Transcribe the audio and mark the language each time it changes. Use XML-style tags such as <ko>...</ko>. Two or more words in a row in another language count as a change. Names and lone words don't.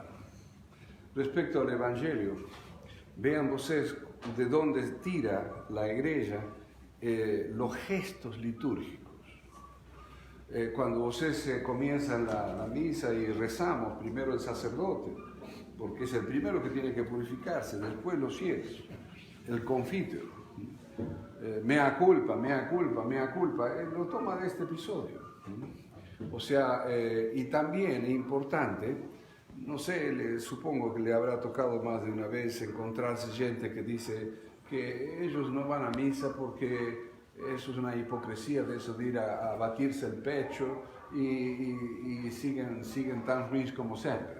<es>Respecto al Evangelio, vean ustedes de dónde tira la iglesia los gestos litúrgicos. Cuando ustedes comienzan la misa y rezamos, primero el sacerdote, porque es el primero que tiene que purificarse, después los fieles, el confiteor,</es> <la>mea culpa, mea culpa, mea culpa,</la> <es>lo toma de este episodio. O sea, y también es importante, no sé, supongo que le habrá tocado más de una vez encontrarse gente que dice que ellos no van a misa porque eso es una hipocresía de eso de ir a batirse el pecho y siguen tan ruins como siempre.</es>